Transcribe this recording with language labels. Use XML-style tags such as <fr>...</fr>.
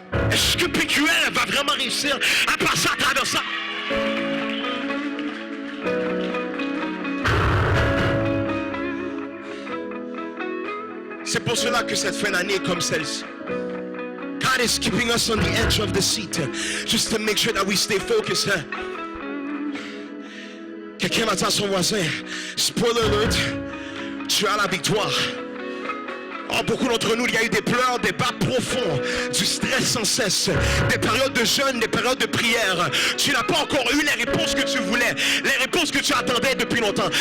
<fr>Est-ce que PQL va vraiment réussir à passer à travers ça? C'est pour cela que cette fin d'année est comme celle-ci.</fr> <en>God is keeping us on the edge of the seat just to make sure that we stay focused.</en> <fr>Quelqu'un va dire à son voisin,</fr> <en>spoiler alert,</en> <fr>tu as la victoire. Oh, beaucoup d'entre nous, il y a eu des pleurs, des bas profonds, du stress sans cesse, des périodes de jeûne, des périodes de prière. Tu n'as pas encore eu les réponses que tu voulais, les réponses que tu attendais depuis longtemps.</fr>